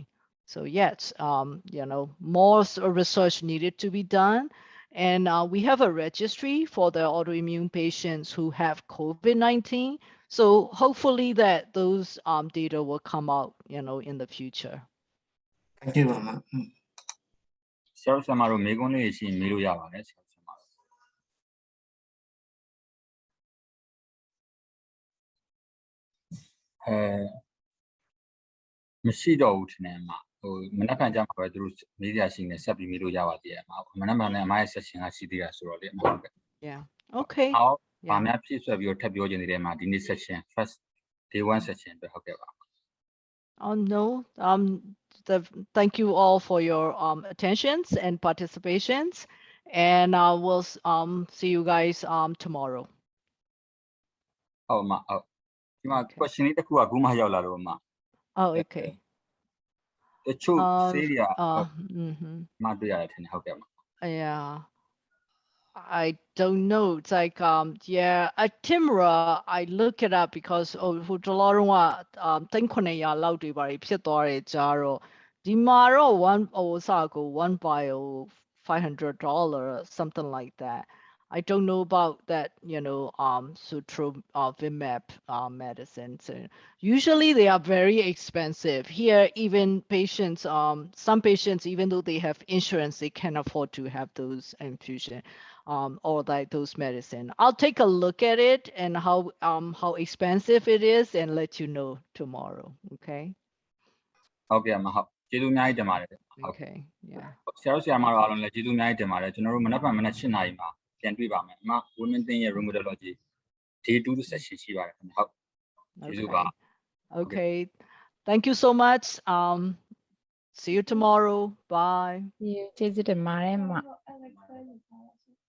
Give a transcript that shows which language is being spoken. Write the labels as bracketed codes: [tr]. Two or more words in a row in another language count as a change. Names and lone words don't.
[en] So yes, more research needed to be done. And we have a registry for the autoimmune patients who have COVID-19. So hopefully that those data will come out, in the future. Thank you, Mama. [my] ဆရာတို့ဆရာမတို့မေးခွန်းလေးတွေရှိရင်မေးလို့ရပါတယ်ဆရာတို့ဆရာမတို့မရှိတော့ဘူးထင်တယ်အမဟိုမနက်ဖြန်ကြမှာပဲသူတို့မေးကြရှိနေဆက်ပြီးမေးလို့ရပါသေးတယ်အမမနက်ဖြန်လည်းအမရဲ့ session ကရှိသေးတာဆိုတော့လေအမဟုတ်ကဲ့ [en] Yeah. Okay. အော် Yeah. [my] ဗာများဖြည့်ဆွဲပြီးတော့ထပ်ပြောခြင်းတွေထဲမှာဒီနေ့ [en] session first day 1 session [my] ပဲဟုတ်ကဲ့ပါ [en] Oh no. Thank you all for your attentions and participations, and we'll see you guys tomorrow. [my] ဟုတ်အမဟုတ်ဒီမှာ question လေးတစ်ခုကအခုမှရောက်လာတော့အမ [en] Oh, okay. [my] တချို့ Um, ဆေးတွေက mhm. မတွေ့ရတယ်ထင်တယ်ဟုတ်ကဲ့အမ [en] Yeah. I don't know. It's like yeah, at Timra I look it up because [my] hိုတလောတော့300လောက်တွေပါဖြစ်သွားတယ်ကြားတော့ဒီမှာတော့1စကို1 [en] bio $500 something like that. I don't know about that, Sutrovimab medicines. Usually they are very expensive. Here, even patients, some patients, even though they have insurance, they can't afford to have those infusion, or like those medicine. I'll take a look at it and how expensive it is and let you know tomorrow. Okay. [my] ဟုတ်ကဲ့အမဟုတ်ကျေးဇူးအများကြီးတင်ပါတယ်ဟုတ် [en] Okay. Yeah. [my] ဆရာတို့ဆရာမတို့အားလုံးလည်းကျေးဇူးအများကြီးတင်ပါတယ်ကျွန်တော်တို့မနက်ဖြန်မနက်7:00နာရီမှာပြန်တွေ့ပါမယ်အမ [en] women thing [my] ရဲ့ [en] rheumatology day 2 session [my] ရှိပါတယ်ခင်ဗျဟုတ်ကျေးဇူးပါ [en] Okay. Thank you so much. See you tomorrow. Bye. [my] ကျေးဇူးတင်ပါတယ်အမ